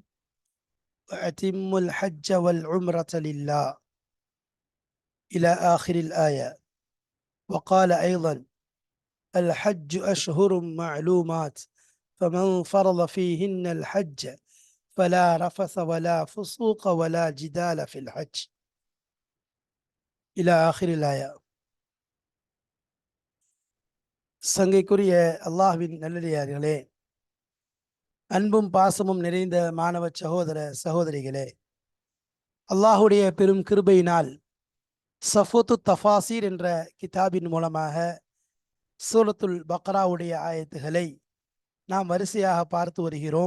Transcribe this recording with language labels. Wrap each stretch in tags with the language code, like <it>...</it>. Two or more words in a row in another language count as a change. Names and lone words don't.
<ar>وأتموا الحج والعمرة لله إلى آخر الآية. وقال أيضا: الحج أشهر معلومات، فمن فرض فيهن الحج فلا رفث ولا فسوق ولا جدال في الحج إلى آخر الآية.</ar> <ta>சங்கைக்குரிய அல்லாஹ்வின் நல்லடியார்களே, அன்பும் பாசமும் நிறைந்த மாணவ சகோதர சகோதரிகளே, அல்லாஹுடைய பெரும் கிருபையினால் சஃபூத்து தஃபாசீர் என்ற கிதாபின் மூலமாக சூரத்துல் பக்ராவுடைய ஆயத்துகளை நாம் வரிசையாக பார்த்து வருகிறோம்.</ta>